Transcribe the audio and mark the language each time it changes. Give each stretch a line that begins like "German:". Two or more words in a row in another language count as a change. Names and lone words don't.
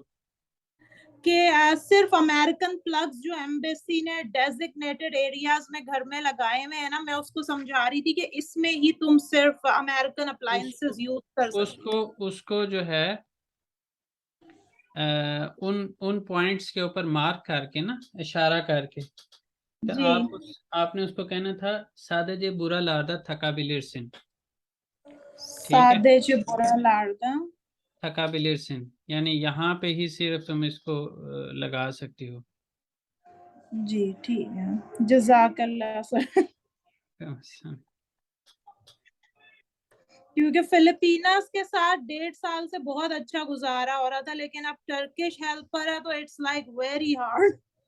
Urdu: کہ صرف
English: American plugs
Urdu: جو ایمبیسی نے
English: designated areas
Urdu: میں گھر میں لگائے ہوئے ہیں نا، میں اس کو سمجھا رہی تھی کہ اس میں ہی تم صرف
English: American appliances use
Urdu: کر سکتی ہو. اس کو جو ہے ان پوائنٹس کے اوپر مارک کر کے نا، اشارہ کر کے، تو जी, آپ نے اس کو کہنا تھا
Turkish: sadece buralarda takabilirsin।
Urdu: ٹھیک ہے,
Turkish: sadece buralarda
Urdu: takabilirsin یعنی یہاں پہ ہی صرف تم اس کو لگا سکتی ہو. جی، ٹھیک ہے، جزاک اللہ سر. کیونکہ فلپینس کے ساتھ 1.5 سال سے بہت اچھا گزارا ہو رہا تھا، لیکن اب ٹرکش ہیلپر ہے تو
English: It's like very hard.